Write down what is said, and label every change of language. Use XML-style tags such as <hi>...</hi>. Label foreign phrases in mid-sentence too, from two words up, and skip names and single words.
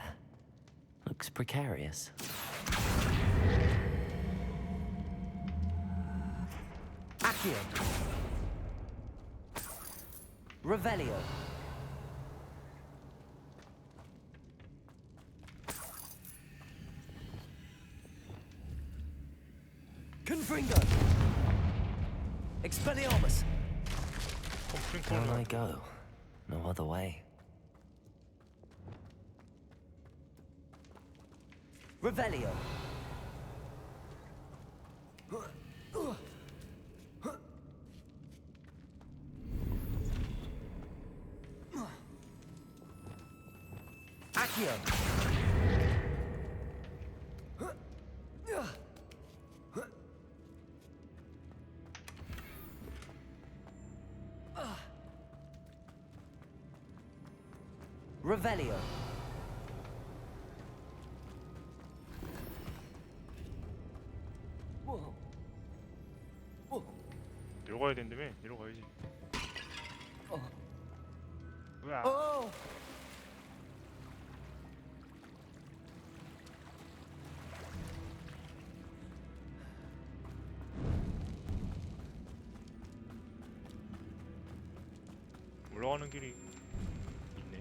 <en>Looks precarious. Accio. Revelio. Confringo. Expelliarmus. Down I go. No other way. Revelio. Accio. Revelio.</en> <ko>내려가야 된다며? 내려가야지. 으아. 올라가는 길이 있네.</ko>